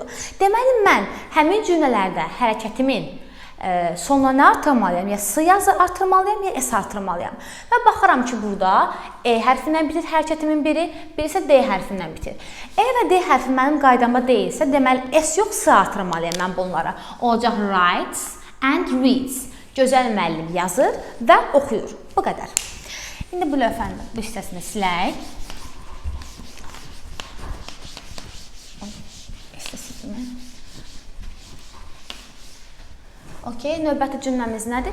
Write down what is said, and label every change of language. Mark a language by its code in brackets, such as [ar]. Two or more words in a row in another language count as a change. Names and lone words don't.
[az] Deməli, mən həmin cümlələrdə hərəkətimin sonuna nə artırmalıyam? Ya s yazı artırmalıyam, ya s artırmalıyam. Və baxaram ki, burada e hərfindən bitir hərəkətimin biri, biri isə d hərfindən bitir. E və d hərfi mənim qaydamda deyilsə, deməli, s yox, s artırmalıyam mən bunlara. [en] Olacaq writes and reads. [az] Gözəl müəllim yazır və oxuyur. Bu qədər. İndi bu lövhənin bu hissəsini silək. Okay, növbəti cümləmiz nədir?